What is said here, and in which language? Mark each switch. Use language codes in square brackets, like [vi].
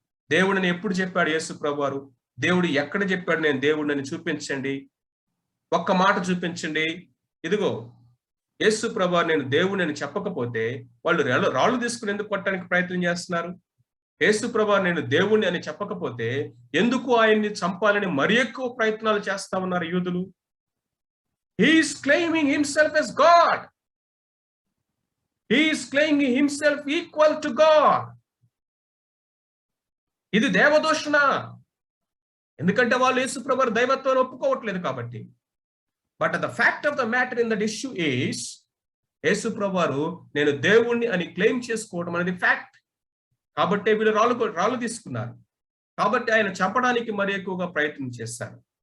[te] దేవుడిని ఎప్పుడు చెప్పాడు యేసు ప్రభువారు? దేవుడు ఎక్కడ చెప్పాడు నేను దేవుడిని చూపించండి, ఒక్క మాట చూపించండి. ఇదిగో యేసు ప్రభువారు నేను దేవుడిని చెప్పకపోతే వాళ్ళు రాళ్ళు తీసుకుని ఎందుకు కొట్టడానికి ప్రయత్నం చేస్తున్నారు? యేసు ప్రభువారు నేను దేవుణ్ణి అని చెప్పకపోతే ఎందుకు ఆయన్ని చంపాలని మరి ఎక్కువ ప్రయత్నాలు చేస్తా ఉన్నారు యూదులు? [en] He is claiming himself as God. He is claiming himself equal to God. [te] ఇది దేవదూషణ. ఎందుకంటే వాళ్ళు యేసు ప్రభువారు దైవత్వాన్ని ఒప్పుకోవట్లేదు కాబట్టి. [en] but the fact of the matter in that issue is [te] యేసు ప్రభువారు నేను దేవుణ్ణి అని క్లెయిమ్ చేసుకోవడం అనేది ఫ్యాక్ట్. కాబట్టి వీళ్ళు రాళ్ళు తీసుకున్నారు. కాబట్టి ఆయన చంపడానికి మరి ఎక్కువగా ప్రయత్నం చేశారు.